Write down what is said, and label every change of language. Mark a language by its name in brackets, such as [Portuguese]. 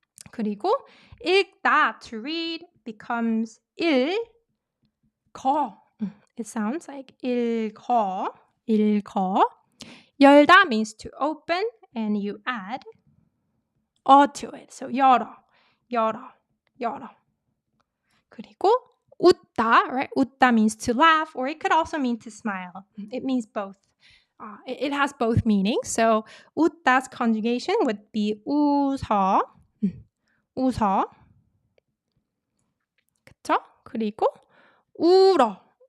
[English] 그리고 읽다, to read, becomes 읽어. It sounds like 읽어. 열다 means to open, and you add to it. [Korean] So 열어. 그리고 웃다, right? [English] 웃다 means to laugh, or it could also mean to smile. It means both. It has both meanings. So 웃다's conjugation would be 웃어. [Korean] 그쵸? 그리고 울어.